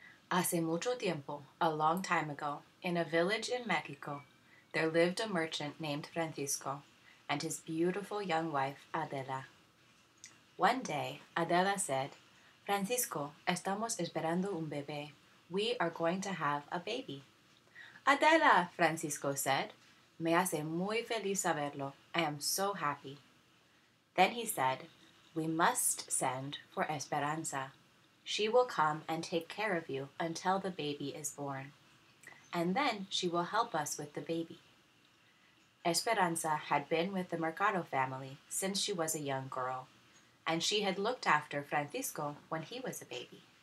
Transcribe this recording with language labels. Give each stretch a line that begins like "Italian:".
Spanish: Hace mucho tiempo,
English: a long time ago, in a village in Mexico, there lived a merchant named Francisco and his beautiful young wife, Adela. One day, Adela said, Francisco,
Spanish: estamos esperando un bebé.
English: We are going to have a baby.
Spanish: Adela, Francisco said, me hace muy feliz saberlo.
English: I am so happy. Then he said, we must send for Esperanza. She will come and take care of you until the baby is born. And then she will help us with the baby. Esperanza had been with the Mercado family since she was a young girl, and she had looked after Francisco when he was a baby.